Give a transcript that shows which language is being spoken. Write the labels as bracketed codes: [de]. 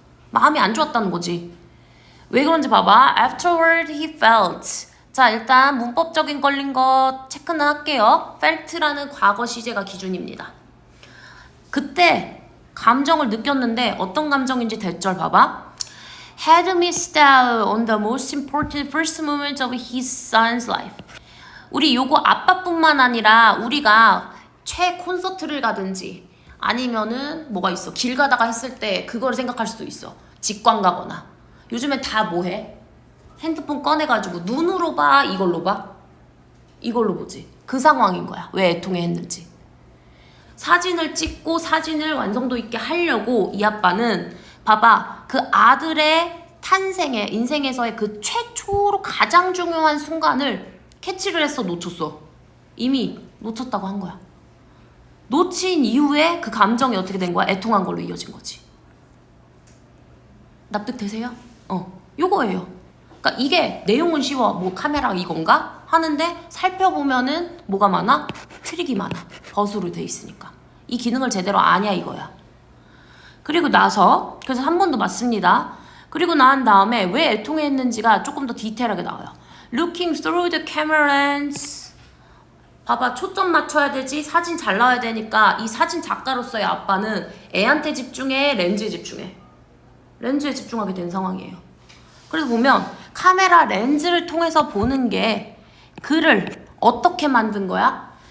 [ko] 마음이 안 좋았다는 거지. 왜 그런지 봐봐. [en] Afterward he felt. [ko] 자, 일단 문법적인 걸린 거 체크는 할게요. felt라는 과거 시제가 기준입니다. 그때 감정을 느꼈는데 어떤 감정인지 대절 봐봐. [en] Had missed out on the most important first moment of his son's life. [ko] 우리 요거 아빠뿐만 아니라 우리가 최 콘서트를 가든지 아니면은 뭐가 있어. 길 가다가 했을 때 그걸 생각할 수도 있어. 직관 가거나. 요즘엔 다 뭐해? 핸드폰 꺼내가지고 눈으로 봐? 이걸로 봐? 이걸로 보지. 그 상황인 거야. 왜 애통해 했는지. 사진을 찍고 사진을 완성도 있게 하려고 이 아빠는 봐봐. 그 아들의 탄생에 인생에서의 그 최초로 가장 중요한 순간을 캐치를 했어. 놓쳤어. 이미 놓쳤다고 한 거야. 놓친 이후에 그 감정이 어떻게 된 거야? 애통한 걸로 이어진 거지. 납득되세요? 요거예요. 그러니까 이게 내용은 쉬워. 뭐 카메라 이건가? 하는데 살펴보면은 뭐가 많아? 트릭이 많아. 버스로 돼 있으니까. 이 기능을 제대로 아냐 이거야. 그리고 나서 그래서 한 번 더 맞습니다. 그리고 난 다음에 왜 애통했는지가 조금 더 디테일하게 나와요. [en] Looking through the camera lens. [ko] 봐봐, 초점 맞춰야 되지. 사진 잘 나와야 되니까 이 사진 작가로서의 아빠는 애한테 집중해, 렌즈에 집중해. 렌즈에 집중하게 된 상황이에요. 그래서 보면 카메라 렌즈를 통해서 보는 게 글을 어떻게 만든 거야?